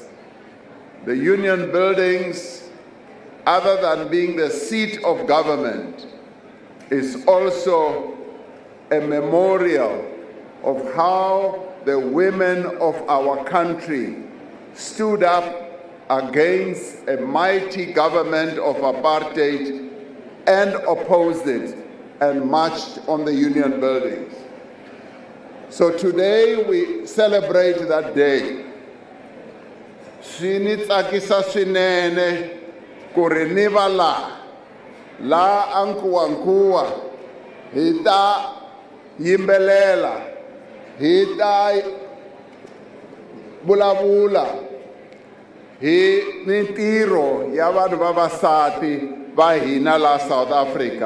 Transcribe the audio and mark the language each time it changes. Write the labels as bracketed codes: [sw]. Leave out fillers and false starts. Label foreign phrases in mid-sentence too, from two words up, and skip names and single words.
[en] The union buildings, other than being the seat of government, is also a memorial of how the women of our country stood up against a mighty government of apartheid and opposed it and marched on the union buildings. So today we celebrate that day. [ts] Sinitsakisa swinene ku ri ni va la ankuwankuwa hi ta yimbelela hi ta vulavula hi mintirho ya vanhu vavasati va hina la South Africa.